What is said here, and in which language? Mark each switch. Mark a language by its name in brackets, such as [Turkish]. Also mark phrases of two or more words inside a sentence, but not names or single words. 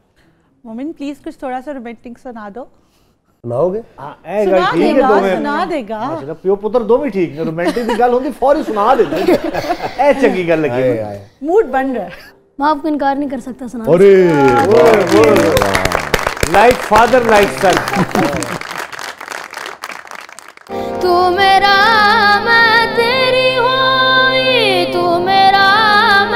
[Urdu] مومن پلیز کچھ تھوڑا سا رومانٹک سنا دو. سناؤ گے? سنا دے گا. [Punjabi] اچھا، پیو پتر دو بھی ٹھیک ہے، رومانٹک کی گل ہوندی فوری سنا دیتے. اے چنگی گل لگی, [Urdu] موڈ بن رہا ہے. میں آپ کو انکار نہیں کر سکتا سنا. अरे [English] like father like son. तू [Punjabi] میرا میں تیری ہوئی، تو میرا